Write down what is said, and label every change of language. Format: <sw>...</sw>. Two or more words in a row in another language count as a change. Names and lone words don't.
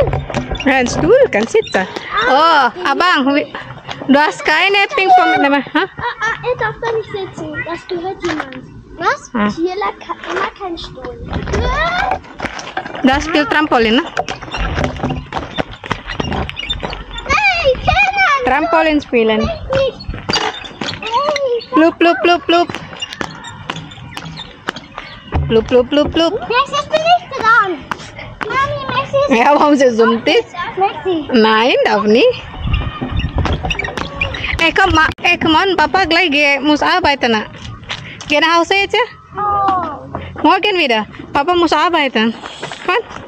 <de>Ja, ein Stuhl, kann sitzen. Oh, Abang, du hast keine Ping-Pong mit dem. Er darf da nicht sitzen. Das gehört jemand. Was? Ah. Hier lag immer kein Stuhl. Das spielt Trampolin, ne? Hey, Kenan! Trampolin spielen. Nicht. Hey, Plup, plup, plup, plup. Plup, plup, plup, plup. Max, ich bin nicht dran. Mami, Max ist Ja, warum sie summt ist? Maxi. Nein, darf nicht. Komm on, Papa gleich muss arbeiten. Geh nach Hause jetzt, ja? Oh. Morgen wieder. Papa muss arbeiten. Komm.</de>